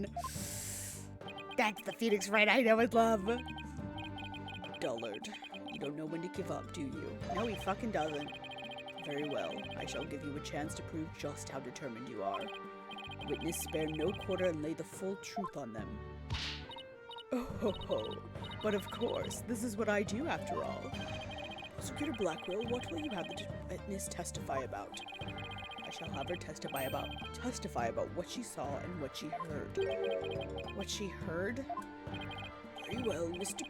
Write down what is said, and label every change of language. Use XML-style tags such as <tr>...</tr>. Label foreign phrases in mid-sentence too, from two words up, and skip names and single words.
<en>That's the Phoenix Wright I know and love. Dullard. You don't know when to give up, do you? No, he fucking doesn't. Very well. I shall give you a chance to prove just how determined you are. Witness spare no quarter and lay the full truth on them. Oh ho ho. But of course, this is what I do after all. Prosecutor Blackwell, what will you have the witness testify about? I shall have her testify about what she saw and what she heard. What she heard? Very well, Mr.</en>